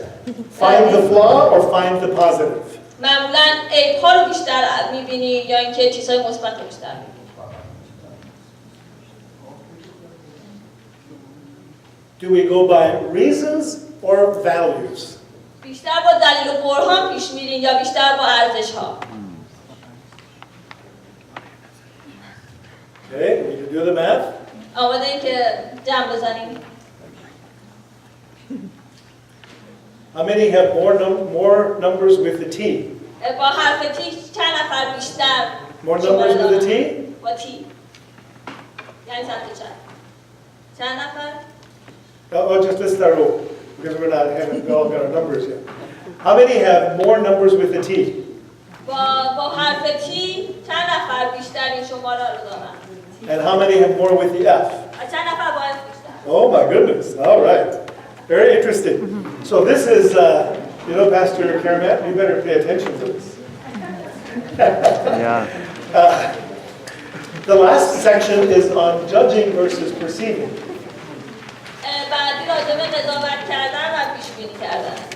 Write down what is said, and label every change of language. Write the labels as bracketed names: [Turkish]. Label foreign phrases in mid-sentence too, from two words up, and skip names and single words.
[English] Find the flaw or find the positive? [Persian] معمولا عیب‌ها رو بیشتر می‌بینی یا اینکه چیزهای مثبت رو بیشتر می‌بینی؟ [English] Do we go by reasons or values? [Persian] بیشتر با دلیل و برهان پیش میرین یا بیشتر با ارزش‌ها؟ [English] Okay, we can do the math. [Persian] آماده این که جمع بزنیم؟ [English] How many have more numbers with the T? [Persian] با حرف تی چند نفر بیشتر [English] More numbers with the T? [Persian] با تی یعنی سمت چند نفر؟ [English] Oh, just let's start over because we all got our numbers yet. How many have more numbers with the T? [Persian] با حرف تی چند نفر بیشتر این شماره رو دارن؟ [English] And how many have more with the F? [Persian] چند نفر با اف بیشتر؟ [English] Oh my goodness! All right, very interesting. So this is, Pastor Karamat, you better pay attention to this. Yeah. The last section is on judging versus perceiving. [Persian] بعدی راجع به قضاوت کردن و پیش بینی کردن.